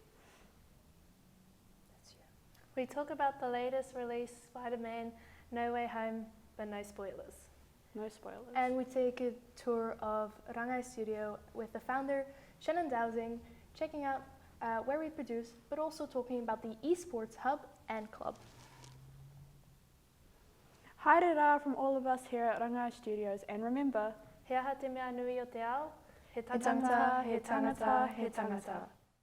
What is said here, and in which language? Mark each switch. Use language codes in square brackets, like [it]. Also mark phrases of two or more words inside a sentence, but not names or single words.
[en] We talk about the latest release, Spider-Man, No Way Home, but no spoilers. No spoilers. And we take a tour of Rangai Studio with the founder, Shannon Dowsing, checking out where we produce, but also talking about the esports hub and club. [mi] Haere rā [en] from all of us here at Rangai Studios, and remember, [mi] He aha te mea nui o te ao, he tangata, he tangata, he tangata.